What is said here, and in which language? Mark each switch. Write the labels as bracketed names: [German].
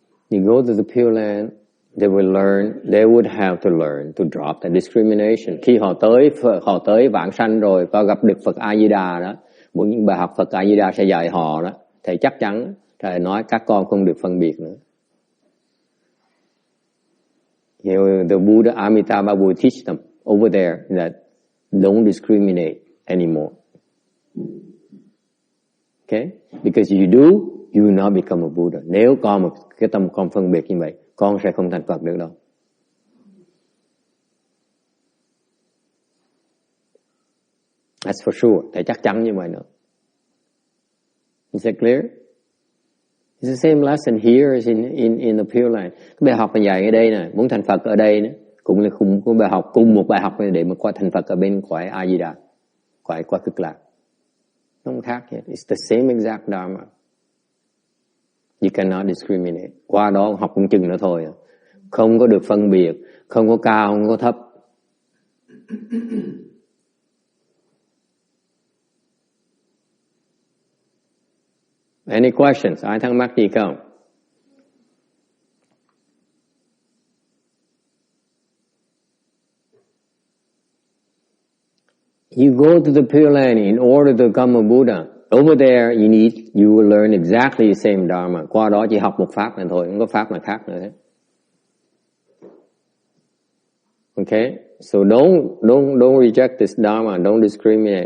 [English] They go to the Pure Land, they won't be doing that anymore. Is that the Buddha teaching? You go to the Pure Land, they would have to learn to drop the discrimination. [Vietnamese] Khi họ tới vãng sanh rồi, có gặp được Phật A Di Đà đó, những bài học Phật A Di Đà sẽ dạy họ đó, thầy chắc chắn thầy nói các con không được phân biệt nữa. [English] You know, the Buddha Amitabha will teach them over there that don't discriminate anymore. Okay? Because you do, you will not become a Buddha. [Vietnamese] Nếu con một cái tâm con phân biệt như vậy, con sẽ không thành Phật được đâu. [English] That's for sure. [Vietnamese] Thầy chắc chắn như vậy nữa. [English] Is that clear? It's the same lesson here as in the Pure Land. [Vietnamese] Cái bài học mà dạy ở đây nè, muốn thành Phật ở đây nè, cũng là cùng một bài học để mà qua thành Phật ở bên cõi A Di Đà, cõi Cực Lạc. Không khác hết. [English] It's the same exact dharma. You cannot discriminate. [Vietnamese] Qua đó học cũng chừng nữa thôi. Không có được phân biệt, không có cao, không có thấp. [English] Any questions? [Vietnamese] Ai thắc mắc gì không? [English] You go to the Pure Land in order to become a Buddha. Over there, you will learn exactly the same dharma. [Vietnamese] Qua đó chỉ học một pháp này thôi, không có pháp nào khác nữa hết. [English] Okay? So don't reject this dharma, don't discriminate.